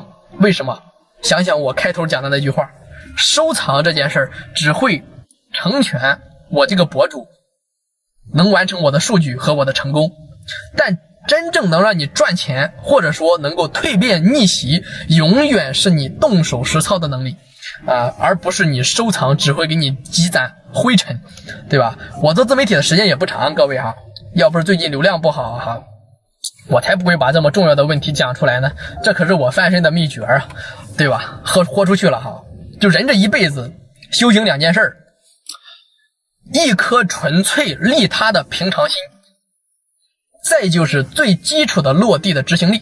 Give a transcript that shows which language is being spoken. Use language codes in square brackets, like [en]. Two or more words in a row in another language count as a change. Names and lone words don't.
[zh] 為什麼？想想我開頭講的那句話，收藏這件事兒只會成全我這個博主能完成我的数據和我的成功，但真正能让你賺錢，或者說能夠蛻變逆襲，永遠是你動手實操的能力而不是你收藏只會給你積攢灰塵，對吧？我做自媒體的時間也不長，各位要不是最近流量不好我才不会把這麼重要的問題講出來呢。這可是我翻身的秘訣對吧？豁出去了就人這一輩子修行兩件事，一顆純粹利他的平常心，再就是最基礎的落地的執行力。